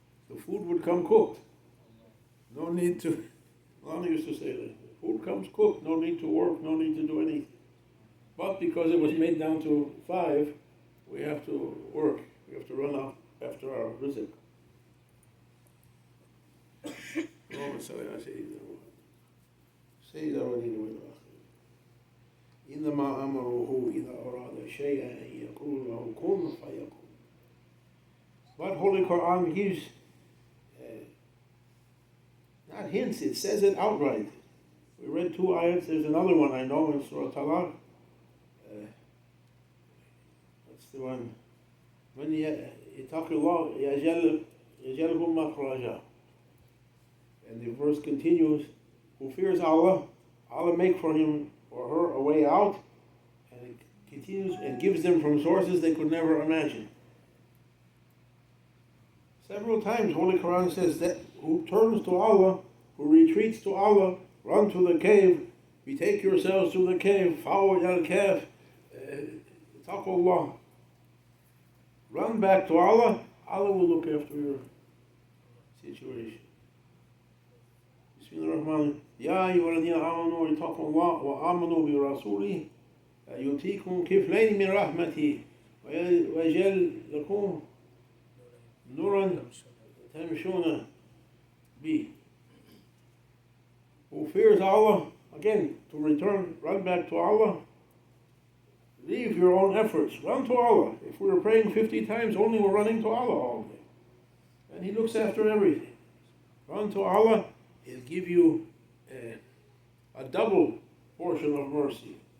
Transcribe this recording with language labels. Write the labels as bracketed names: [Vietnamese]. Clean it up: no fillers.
[English] The food would come cooked. No need to, Lana used to say that, food comes cooked, no need to work, no need to do anything. But because it was made down to 5, we have to work, we have to run out after our rizq. [Arabic] اللهم صل على سيدنا محمد سيد الأولين والآخرين إنما أمره إذا أراد شيئا أن يقول له كن فيكون. [English] But Holy Quran gives not hints, it says it outright. We read 2 ayats, there's another one I know in Surah Talaq. That's the one. When [Arabic] يتقي الله يجعله مخرجا. [English] And the verse continues, who fears Allah, Allah make for him or her a way out, and it continues and gives them from sources they could never imagine. Several times Holy Quran says that who turns to Allah, who retreats to Allah, run to the cave, betake yourselves to the cave, follow al-kaf, taqullah. Run back to Allah, Allah will look after your situation. [Arabic] بسم الله الرحمن الرحيم يا أيها الذين آمنوا اتقوا الله وآمنوا برسوله يؤتيكم كفلين من رحمته ويجعل لكم نورا تمشون به. [English] Who fears Allah, again, to return, run back to Allah, leave your own efforts, run to Allah. If we were praying 50 times, only we're running to Allah all day. And He looks after everything. Run to Allah, He'll give you a double portion of mercy.